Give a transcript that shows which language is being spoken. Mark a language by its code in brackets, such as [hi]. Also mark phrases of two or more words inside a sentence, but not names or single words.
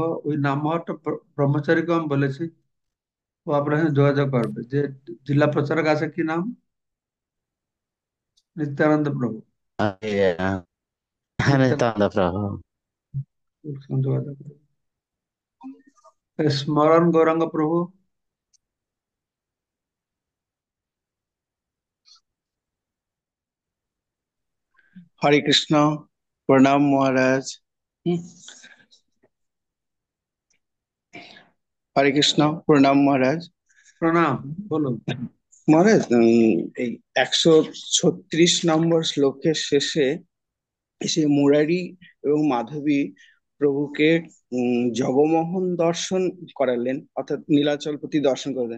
[bn] ওই নাম্বারটা ব্রহ্মচারীকে আমি বলেছি, ও আপনার সাথে যোগাযোগ করবে। যে জেলা প্রচারক আছে, কি নাম? নিত্যানন্দ প্রভু। হ্যাঁ, নিত্যানন্দ নিত্যানন্দ প্রভু। প্রভুর সঙ্গে যোগাযোগ করবে। স্মরণ গৌরাঙ্গ প্রভু। [hi] हरे कृष्णा। प्रणाम महाराज। हम्म, हरे कृष्णा प्रणाम महाराज। [bn] প্রণাম, বলুন। মহারাজ, এই 136 নম্বর শ্লোকের শেষে এসে মুরারি এবং মাধবী প্রভুকে জগমোহন দর্শন করালেন, অর্থাৎ নীলাচলপতি দর্শন করালেন।